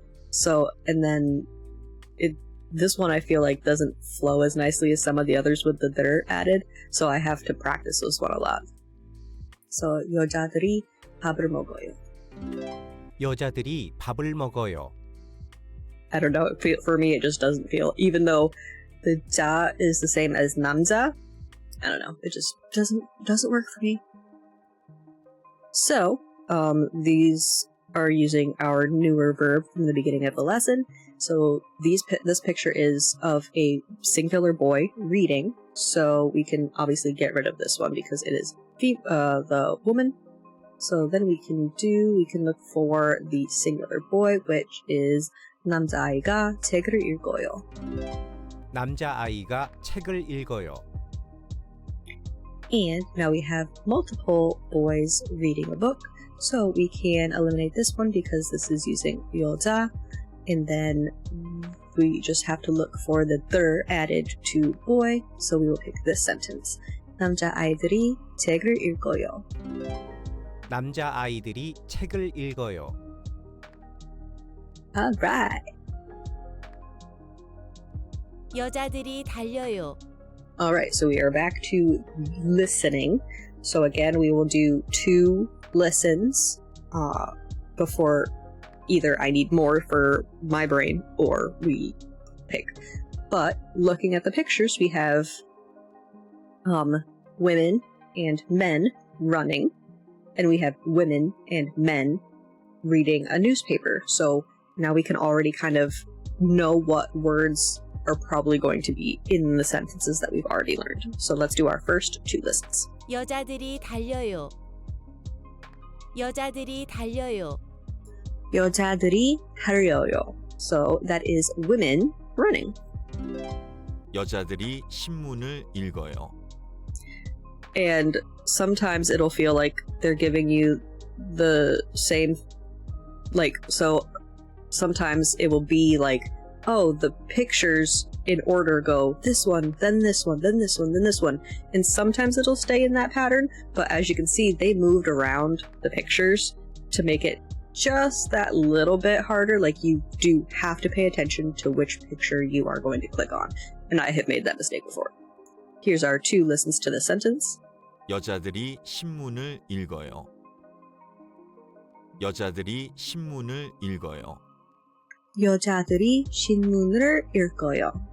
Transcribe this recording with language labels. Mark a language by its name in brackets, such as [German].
[English] So, and then this one I feel like doesn't flow as nicely as some of the others with the "들" added, so I have to practice this one a lot. [Korean] So, 여자들이 밥을 먹어요. 여자들이 밥을 먹어요. [English] I don't know, for me it just doesn't feel, even though the 자 is the same as 남자, I don't know, it just doesn't work for me. So, these are using our newer verb from the beginning of the lesson. So this picture is of a singular boy reading, so we can obviously get rid of this one because it is the woman. So then we can look for the singular boy, which is [Korean] 남자아이가 책을 읽어요. 남자아이가 책을 읽어요. [English] And now we have multiple boys reading a book, so we can eliminate this one because this is using 여자. And then we just have to look for the "들" added to boy, so we will pick this sentence. [Korean] 남자아이들이 책을 읽어요. 남자아이들이 책을 읽어요. [English] Alright. [Korean] 여자들이 달려요. [English] Alright, so we are back to listening. So again, we will do 2 listens before either I need more for my brain or we pick. But looking at the pictures, we have women and men running, and we have women and men reading a newspaper. So now we can already kind of know what words are probably going to be in the sentences that we've already learned. So let's do our first 2 listens. [Korean] 여자들이 달려요. 여자들이 달려요. 여자들이 달려요. [English] So that is women running. [Korean] 여자들이 신문을 읽어요. [English] And sometimes it'll feel like they're giving you the same, so sometimes it will be like, oh, the pictures in order go this one, then this one, then this one, then this one. And sometimes it'll stay in that pattern, but as you can see, they moved around the pictures to make it just that little bit harder. Like, you do have to pay attention to which picture you are going to click on. And I have made that mistake before. Here's our 2 listens to the sentence. [Korean] 여자들이 신문을 읽어요. 여자들이 신문을 읽어요. 여자들이 신문을 읽어요.